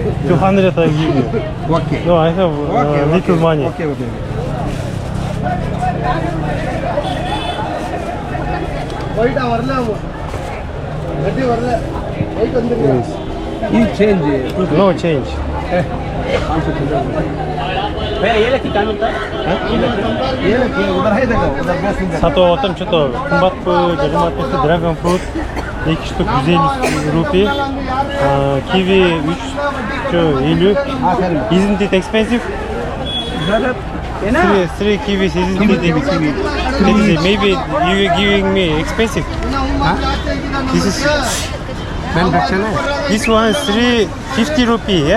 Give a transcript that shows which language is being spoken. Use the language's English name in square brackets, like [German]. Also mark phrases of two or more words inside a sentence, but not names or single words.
[English] 200 I give you. Okay. No, I have little money. Okay. Wait, You change. No change. [Hindi] उधर है देखो उधर बहुत [Kyrgyz] Сатып алатам, что-то кымбатпы, жагыматпы, [English] dragon fruit [Kyrgyz] 2 [Russian] штук 150 рупий. [Kyrgyz] Киви 350. [English] Isn't it expensive? Three kiwis, isn't it expensive? Maybe you giving me expensive. This is this one is 350 rupee, yeah?